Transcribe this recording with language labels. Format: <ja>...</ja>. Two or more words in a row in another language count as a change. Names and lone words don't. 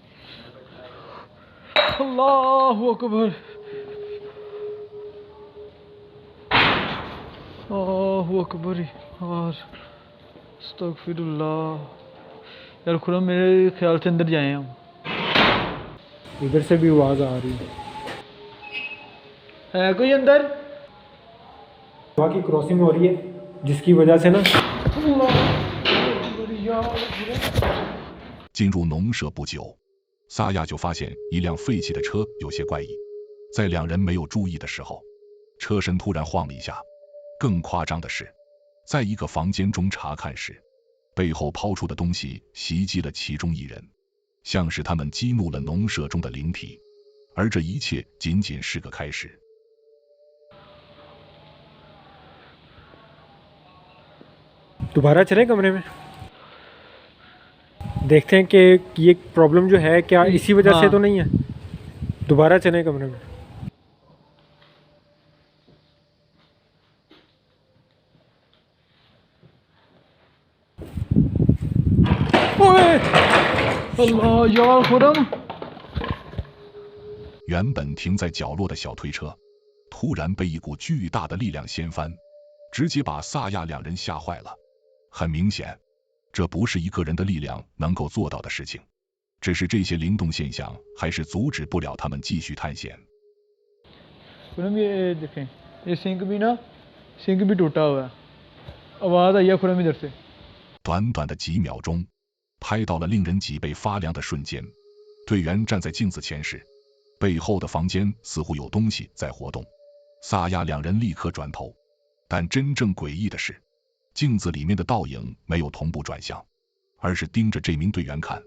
<ar>الله أكبر الله أكبر</ar> <ur>یار استغفر اللہ یار خرم میرے خیال سے اندر جائے ہم ادھر سے بھی آواز آ رہی ہے کوئی اندر وہاں کی کراسنگ ہو رہی ہے جس کی وجہ سے نا</ur> <zh>进入农舍不久，萨亚就发现一辆废弃的车有些怪异。在两人没有注意的时候，车身突然晃了一下。更夸张的是，在一个房间中查看时，背后抛出的东西袭击了其中一人，像是他们激怒了农舍中的灵体。而这一切仅仅是个开始。</zh> <ur>دوبارہ چلے کمرے میں دیکھتے ہیں کہ یہ پرابلم جو ہے کیا اسی وجہ سے تو نہیں ہے دوبارہ چلے کمرے میں اللہ یار خرم</ur> <zh>原本停在角落的小推车，突然被一股巨大的力量掀翻，直接把萨亚两人吓坏了。很明显，这不是一个人的力量能够做到的事情。只是这些灵动现象还是阻止不了他们继续探险。</zh> <ur>خرم یہ دیکھیں یہ سنک بھی نا سنک بھی ٹوٹا ہوا ہے آواز آئی ہے خرم ادھر سے</ur> <zh>短短的几秒钟，拍到了令人脊背发凉的瞬间。队员站在镜子前时，背后的房间似乎有东西在活动。萨亚两人立刻转头，但真正诡异的是。镜子里面的倒影没有同步转向，而是盯着这名队员看。</zh>